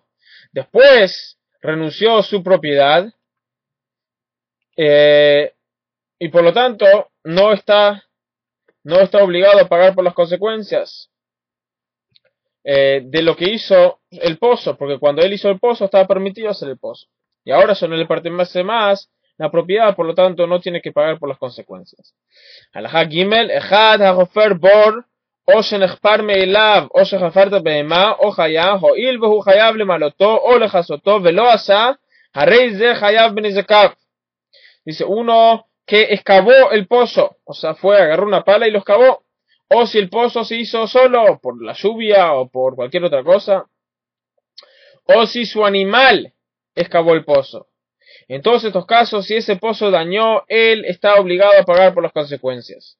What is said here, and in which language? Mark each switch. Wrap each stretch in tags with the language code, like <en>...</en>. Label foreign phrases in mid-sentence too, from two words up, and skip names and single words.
<es>Después renunció a su propiedad y por lo tanto no está obligado a pagar por las consecuencias de lo que hizo el pozo, porque cuando él hizo el pozo estaba permitido hacer el pozo. Y ahora eso no le pertenece más la propiedad, por lo tanto no tiene que pagar por las consecuencias.</es> <he>הלכה ג, אחד החופר בור, o שנחפר מאליו, או שחפרת בהמה, או חיה, הואיל והוא חייב למלותו, או לכסותו, ולא עשה, הרי זה חייב בנזקיו.</he> <es>Dice, uno que excavó el pozo, o sea, agarró una pala y lo excavó, o si el pozo se hizo solo por la lluvia o por cualquier otra cosa, o si su animal excavó el pozo. En todos estos casos, si ese pozo dañó, él está obligado a pagar por las consecuencias.</es>